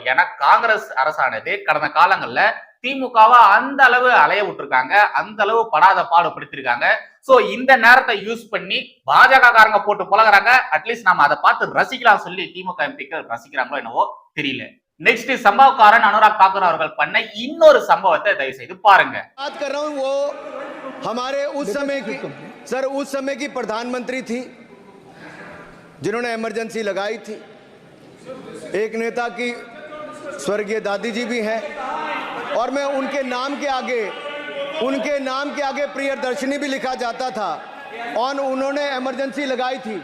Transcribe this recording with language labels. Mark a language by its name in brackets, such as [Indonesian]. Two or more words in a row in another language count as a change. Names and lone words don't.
[Tamil] ஏன்னா காங்கிரஸ் அரசானது கடந்த காலங்கள்ல திமுகவா அந்த அளவு அலைய விட்டுருக்காங்க, அந்த அளவு படாத பாடுபடுத்திருக்காங்க. சோ இந்த நேரத்தை யூஸ் பண்ணி பாஜக காரங்க போட்டு பழகுறாங்க. அட்லீஸ்ட் நாம அதை பார்த்து ரசிக்கலாம் சொல்லி திமுக எம்பிக்கள் ரசிக்கிறாங்களோ என்னவோ தெரியல. நெக்ஸ்ட் சம்பவக்காரன் அனுராக் தாக்கூர் அவர்கள் பண்ண இன்னொரு சம்பவத்தை தயவு செய்து பாருங்க. [Hindi] हमारे उस समय की प्रधानमंत्री थी जिन्होंने इमरजेंसी लगाई थी. एक नेता की स्वर्गीय दादी जी भी हैं और मैं उनके नाम के आगे प्रियदर्शनी भी लिखा जाता था और उन्होंने इमरजेंसी लगाई थी.